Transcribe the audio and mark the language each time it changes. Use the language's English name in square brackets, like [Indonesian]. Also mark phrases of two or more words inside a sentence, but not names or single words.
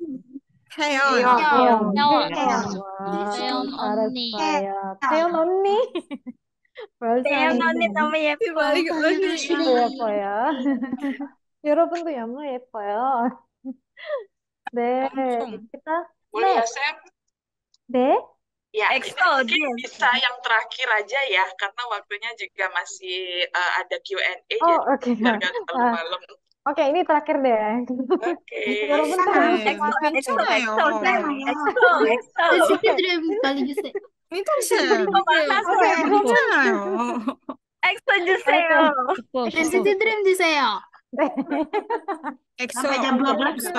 [Korean] 태연 알았어요. 태연 언니. 너무 예뻐. 예뻐요. 여러분도 너무 예뻐요. 네, [Indonesian] kita. Boleh ya, Sam? [Korean] 네. [Indonesian] Ya, ini mungkin bisa yang terakhir aja ya, karena waktunya juga masih ada Q&A, jadi oke. biar nggak terlalu malam. Oke, ini terakhir deh. Oke. [Korean] 여러분 [Indonesian] Sampai jam 12